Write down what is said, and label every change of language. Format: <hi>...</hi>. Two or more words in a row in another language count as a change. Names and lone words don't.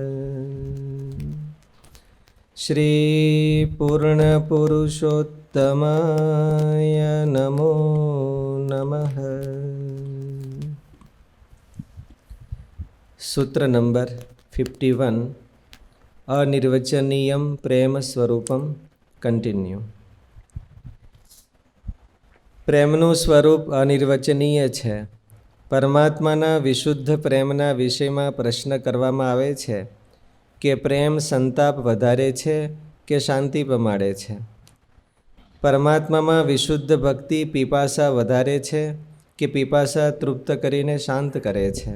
<sa>श्री पूर्णपुरुषोत्तमाय नमो नमः। सूत्र नंबर 51 अनिर्वचनीयं प्रेम स्वरूपम कंटिन्यू।</sa> <gu>પ્રેમનું સ્વરૂપ અનિર્વચનીય છે। પરમાત્માના વિશુદ્ધ પ્રેમના વિષયમાં પ્રશ્ન કરવામાં આવે છે કે પ્રેમ સંતાપ વધારે છે કે શાંતિ પમાડે છે? પરમાત્મામાં વિશુદ્ધ ભક્તિ પીપાસા વધારે છે કે પીપાસા તૃપ્ત કરીને શાંત કરે છે?</gu>